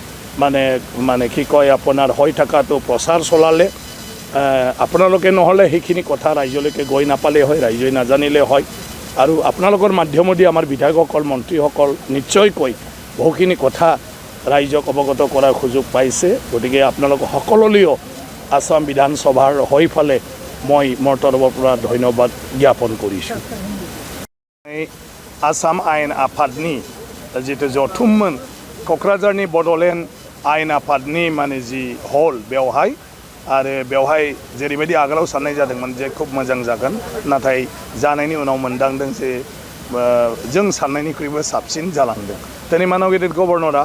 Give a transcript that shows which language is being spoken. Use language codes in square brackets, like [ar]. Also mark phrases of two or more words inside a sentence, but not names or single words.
[as] মানে কি কয় আপোনাৰ হৈ থকাটো প্ৰচাৰ চলালে আপোনালোকে নহ'লে সেইখিনি কথা ৰাইজলৈকে গৈ নাপালে হয় ৰাইজে নাজানিলে হয় আৰু আপোনালোকৰ মাধ্যমেদি আমাৰ বিধায়কসকল মন্ত্ৰীসকল নিশ্চয়কৈ বহুখিনি কথা ৰাইজক অৱগত কৰাৰ সুযোগ পাইছে গতিকে আপোনালোক সকলোলৈও আসাম বিধানসভাৰ হৈ ফালে মই মোৰ তৰফৰ পৰা ধন্যবাদ জ্ঞাপন কৰিছোঁ [brx] आसाम आइन आफादनि जिटो जथुममोन क'क्राझारनि बड'लेण्ड आयेन आफादनि माने जि हल बेवहाय आरो बेवहाय जेरैबायदि आगोलाव साननाय जादोंमोन जे खूब मोजां जागोन नाथाय जानायनि उनाव मोनदांदों जे जों साननायनिख्रुइबो साबसिन जालांदों दिनै मानव गेदेर गभर्नरा